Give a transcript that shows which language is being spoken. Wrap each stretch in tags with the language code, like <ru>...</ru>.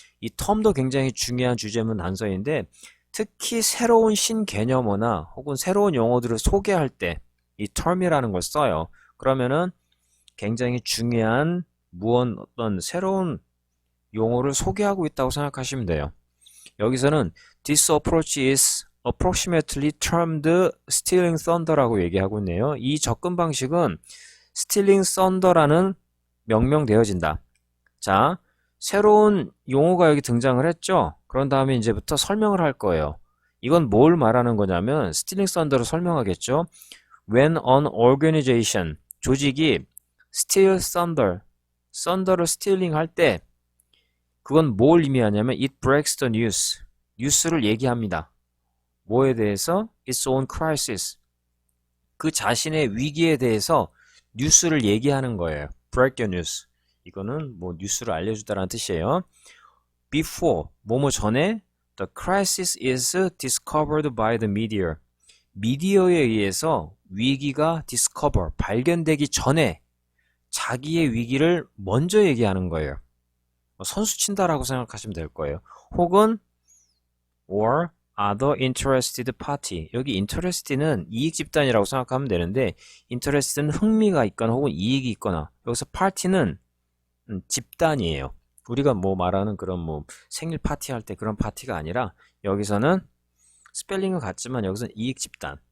<ko>이 term도 굉장히 중요한 주제문 단서인데 특히 새로운 신개념어나 혹은 새로운 용어들을 소개할 때 이 term이라는 걸 써요. 그러면은 굉장히 중요한 어떤 새로운 용어를 소개하고 있다고 생각하시면 돼요. 여기서는</ko> <en>This approach is approximately termed stealing thunder라고</en> <ko>얘기하고 있네요. 이 접근 방식은 stealing thunder라는 명명되어진다. 자, 새로운 용어가 여기 등장을 했죠. 그런 다음에 이제부터 설명을 할 거예요. 이건 뭘 말하는 거냐면 stealing thunder를 설명하겠죠.</ko> <en>When an organization,</en> <ko>조직이</ko> <en>steal thunder, thunder를 stealing</en> <ko>할 때 그건 뭘 의미하냐면</ko> <en>it breaks the news,</en> <ko>뉴스를 얘기합니다. 뭐에 대해서?</ko> <en>its own crisis,</en> <ko>그 자신의 위기에 대해서 뉴스를 얘기하는 거예요.</ko> <en>break the news,</en> <ko>이거는 뭐 뉴스를 알려주다라는 뜻이에요. before, 뭐뭐 전에</ko> <en>the crisis is discovered by the media,</en> <ko>미디어에 의해서 위기가 discover, 발견되기 전에 자기의 위기를 먼저 얘기하는 거예요. 선수 친다라고 생각하시면 될 거예요. 혹은</ko> <en>or other interested party.</en> <ko>여기 interest는 이익 집단이라고 생각하면 되는데 interest는 흥미가 있거나 혹은 이익이 있거나 여기서 party는 집단이에요. 우리가 뭐 말하는 그런 뭐 생일 파티 할 때 그런 파티가 아니라 여기서는 스펠링은 같지만 여기서는 이익 집단.</ko>